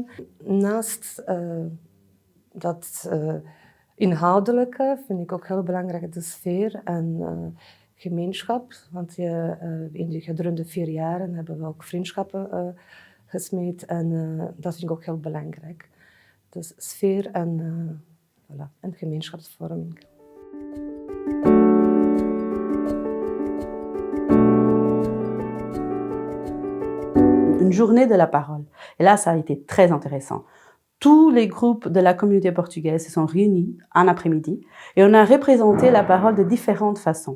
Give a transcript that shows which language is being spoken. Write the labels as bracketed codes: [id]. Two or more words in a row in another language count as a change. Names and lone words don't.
[nl] Naast dat inhoudelijke vind ik ook heel belangrijk de sfeer en gemeenschap. Want gedurende 4 jaar hebben we ook vriendschappen gesmeed en dat vind ik ook heel belangrijk. Dus sfeer en gemeenschapsvorming. [fr] Une journée de la parole. Et là, ça a été très intéressant. Tous les groupes de la communauté portugaise se sont réunis en après-midi et on a représenté la parole de différentes façons.